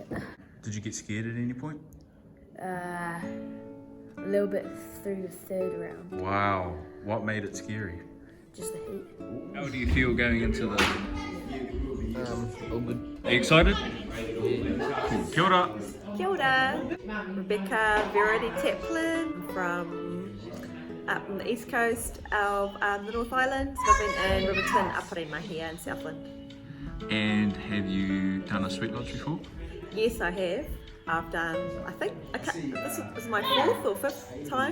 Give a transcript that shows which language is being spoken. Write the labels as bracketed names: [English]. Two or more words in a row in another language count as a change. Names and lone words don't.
[English] Did you get scared at any point? A little bit through the third round. Wow. What made it scary? Just the heat. How do you feel going into the... All good. Are you excited? Yeah. [Māori] Kia ora. Kia ora. [English] Rebecca Verity Taplin from up on the east coast of the North Island. So I've been in Riverton, Aparima here in Southland. And have you done a sweat lodge before? Yes, I have. I've done, this was my 4th or 5th time.